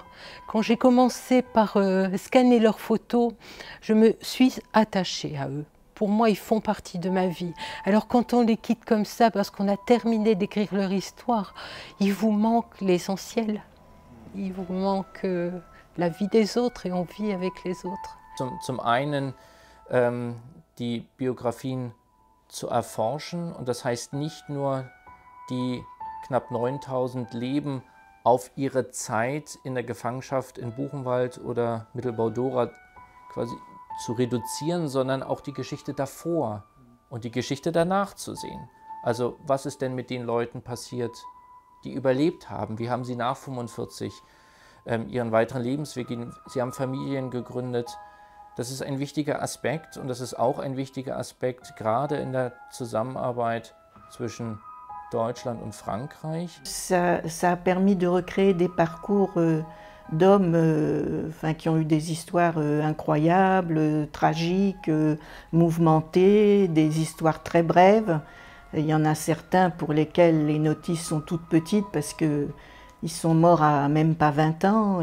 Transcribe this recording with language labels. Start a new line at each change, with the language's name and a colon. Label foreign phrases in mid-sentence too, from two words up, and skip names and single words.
French: Quand j'ai commencé par scanner leurs photos, je me suis attachée à eux. Pour moi, ils font partie de ma vie. Alors quand on les quitte comme ça, parce qu'on a terminé d'écrire leur histoire, il vous manque l'essentiel. Il vous manque la vie des autres et on vit avec les autres.
German: Zum einen die Biografien zu erforschen, und das heißt nicht nur die knapp 9000 Leben auf ihre Zeit in der Gefangenschaft in Buchenwald oder Mittelbau-Dora quasi zu reduzieren, sondern auch die Geschichte davor und die Geschichte danach zu sehen. Also was ist denn mit den Leuten passiert, die überlebt haben? Wie haben sie nach 1945 ihren weiteren Lebensweg gehen? Sie haben Familien gegründet. Das ist ein wichtiger Aspekt, und das ist auch ein wichtiger Aspekt gerade in der Zusammenarbeit zwischen Deutschland und Frankreich.
French: Ça a permis de recréer des parcours d'hommes qui ont eu des histoires incroyables, tragiques, mouvementées, des histoires très brèves. Il y en a certains pour lesquels les notices sont toutes petites parce qu'ils sont morts à même pas 20 ans.